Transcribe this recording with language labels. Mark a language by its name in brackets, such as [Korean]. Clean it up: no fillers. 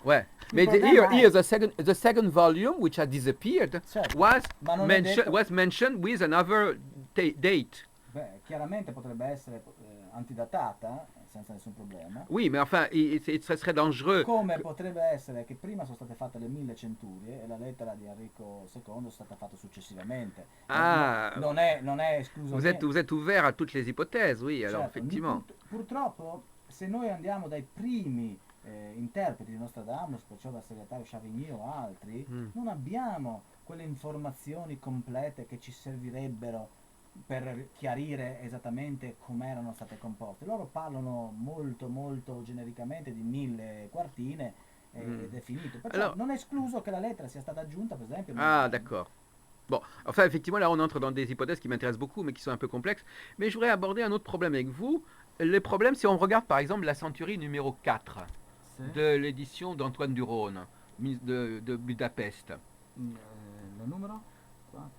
[English] But here the second volume, which had disappeared, was mentioned with another date. [Italian] Beh, chiaramente potrebbe essere antidatata, senza nessun problema. [French] Oui, mais enfin, ça serait dangereux. [Italian] Come potrebbe essere che prima sono state fatte le 1000 centurie e la lettera di Enrico II è stata fatta successivamente. Non è escluso. [French] Vous êtes ouvert à toutes les hypothèses, oui, alors effectivement. [Italian] Purtroppo, se noi andiamo dai primi interpreti di Nostradamus, perciò dal segretario Chavigny o altri, non abbiamo quelle informazioni complete che ci servirebbero per chiarire esattamente come erano state composte. Loro parlano molto genericamente di 1000 quartine ed è finito. Perciò [French] Alors, [Italian] non è escluso che la lettera sia stata aggiunta, per esempio. [French] ah, d'accord. Bon, enfin, effectivement, là, on entre dans des hypothèses qui m'intéressent beaucoup, mais qui sont un peu complexes. Mais je voudrais aborder un autre problème avec vous. Le problème, si on regarde, par exemple, la centurie numéro 4 [Italian] Sì. [French] de l'édition d'Antoine Duron, de Budapest. [Italian] Il numero? Qua,